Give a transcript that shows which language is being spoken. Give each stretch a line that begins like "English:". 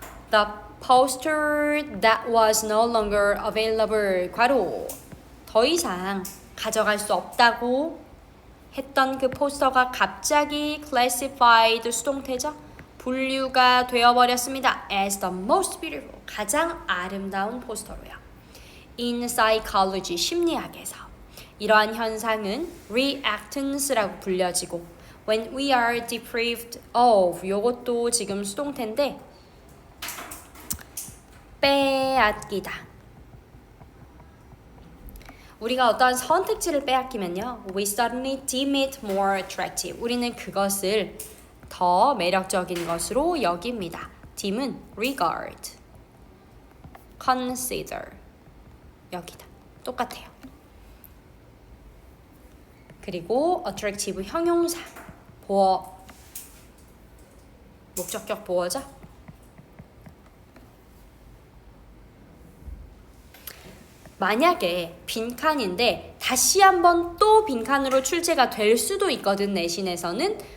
English: The poster that was no longer available
Korean: 괄호 더 이상 가져갈 수 없다고 했던 그 포스터가 갑자기 classified 수동태죠. 분류가 되어버렸습니다.
English: as the most beautiful
Korean: 가장 아름다운 포스터로요.
English: in psychology
Korean: 심리학에서 이러한 현상은 reactance라고 불려지고
English: when we are deprived of
Korean: 요것도 지금 수동태인데 빼앗기다. 우리가 어떠한 선택지를 빼앗기면요.
English: We suddenly deem it more attractive.
Korean: 우리는 그것을 더 매력적인 것으로 여깁니다. deem은 regard, consider 여기다. 똑같아요. 그리고 attractive 형용사 보어 목적격 보어죠. 만약에 빈칸인데 다시 한번 또 빈칸으로 출제가 될 수도 있거든 내신에서는.